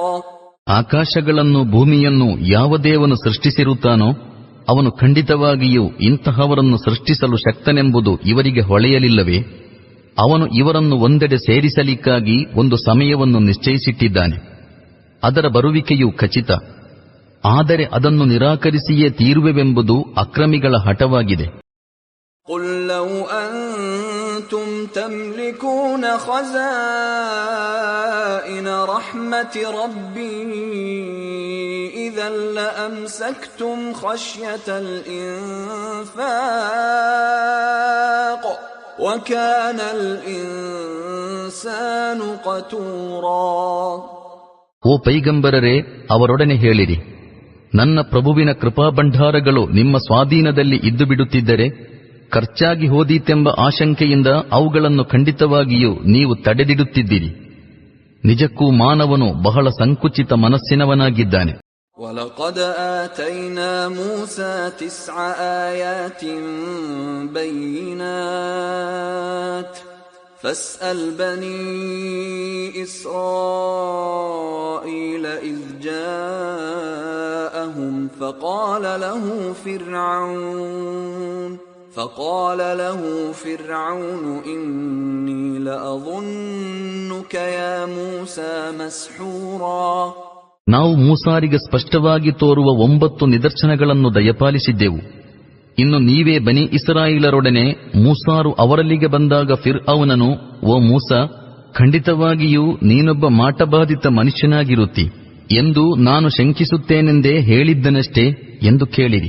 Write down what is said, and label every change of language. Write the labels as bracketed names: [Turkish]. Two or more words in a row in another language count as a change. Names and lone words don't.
[Kannada] ಆಕಾಶಗಳನ್ನು ಭೂಮಿಯನ್ನು ಯಾವ ದೇವನು ಸೃಷ್ಟಿಸಿರುತ್ತಾನೋ ಅವನು ಖಂಡಿತವಾಗಿಯೂ ಇಂತಹವರನ್ನು ಸೃಷ್ಟಿಸಲು ಶಕ್ತನೆಂಬುದು ಇವರಿಗೆ ಹೊಳೆಯಲಿಲ್ಲವೇ? ಅವನು ಇವರನ್ನು ಒಂದೆಡೆ ಸೇರಿಸಲಿಕ್ಕಾಗಿ ಒಂದು ಸಮಯವನ್ನು ನಿಶ್ಚಯಿಸಿಟ್ಟಿದ್ದಾನೆ. ಅದರ ಬರುವಿಕೆಯು ಖಚಿತ. ಆದರೆ ಅದನ್ನು ನಿರಾಕರಿಸಿಯೇ ತೀರುವೆವೆಂಬುದು ಅಕ್ರಮಿಗಳ ಹಠವಾಗಿದೆ. [Arabic] قُل لَّوْ أَنتُمْ تَمْلِكُونَ خَزَائِنَ رَحْمَةِ رَبِّي إِذًا لَّأَمْسَكْتُمْ خَشْيَةَ الْإِنفَاقِ وَكَانَ الْإِنسَانُ قَتُورًا. [Kannada] ಓ ಪೈಗಂಬರರೇ, ಅವರೊಡನೆ ಹೇಳಿರಿ, ನನ್ನ ಪ್ರಭುವಿನ ಕೃಪಾಭಂಡಾರಗಳು ನಿಮ್ಮ ಸ್ವಾಧೀನದಲ್ಲಿ ಇದ್ದು ಬಿಡುತ್ತಿದ್ದರೆ ಖರ್ಚಾಗಿ ಹೋದೀತೆಂಬ ಆಶಂಕೆಯಿಂದ ಅವುಗಳನ್ನು ಖಂಡಿತವಾಗಿಯೂ ನೀವು ತಡೆದಿಡುತ್ತಿದ್ದೀರಿ. ನಿಜಕ್ಕೂ ಮಾನವನು ಬಹಳ ಸಂಕುಚಿತ ಮನಸ್ಸಿನವನಾಗಿದ್ದಾನೆ. [Arabic] وَلَقَدْ آتَيْنَا مُوسَى 9 آيَاتٍ بَيِّنَاتٍ فَاسْأَلْ بَنِي إِسْرَائِيلَ إِذْ جَاءَهُمْ فقال له فرعون إني لأظنك يا موسى مسحورا. [Kannada] ನಾವು ಮೂಸಾರಿಗೆ ಸ್ಪಷ್ಟವಾಗಿ ತೋರುವ 9 ನಿದರ್ಶನಗಳನ್ನು ದಯಪಾಲಿಸಿದ್ದೆವು. ಇನ್ನು ನೀವೇ ಬನಿ ಇಸ್ರಾಯೇಲರೊಡನೆ ಮೂಸಾರು ಅವರಲ್ಲಿಗೆ ಬಂದಾಗ ಫಿರ್ಔನನು, ಓ ಮೂಸಾ, ಖಂಡಿತವಾಗಿಯೂ ನೀನೊಬ್ಬ ಮಾಟಬಾಧಿತ ಮನುಷ್ಯನಾಗಿರುತ್ತಿ ಎಂದು ನಾನು ಶಂಕಿಸುತ್ತೇನೆಂದೇ ಹೇಳಿದ್ದನಷ್ಟೇ ಎಂದು ಕೇಳಿರಿ.